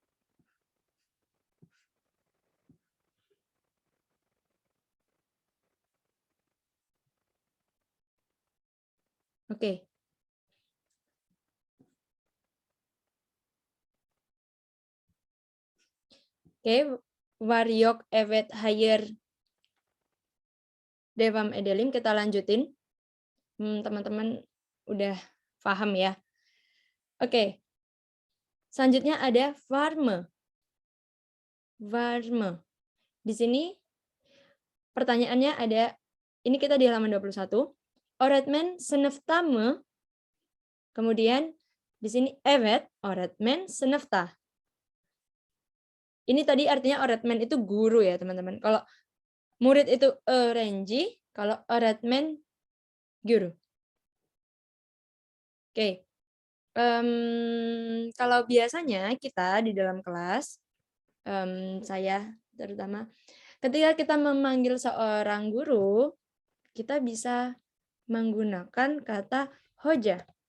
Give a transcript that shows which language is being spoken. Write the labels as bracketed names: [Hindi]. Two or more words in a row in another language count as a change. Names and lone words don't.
[Indonesian] Oke. Oke, [Turkish] var yok evet hayır devam edelim, [Indonesian] kita lanjutin. Teman-teman udah paham ya. Oke. Selanjutnya ada varme. Varme. Di sini pertanyaannya ada, ini kita di halaman 21. [Turkish] Öğretmen sınıfta mı? [Indonesian] Kemudian di sini [Turkish] evet, öğretmen sınıfta. [Indonesian] Ini tadi artinya öğretmen itu guru ya, teman-teman. Kalau murid itu öğrenci, kalau öğretmen guru. Oke. Kalau biasanya kita di dalam kelas, saya terutama, ketika kita memanggil seorang guru, kita bisa menggunakan kata hoja.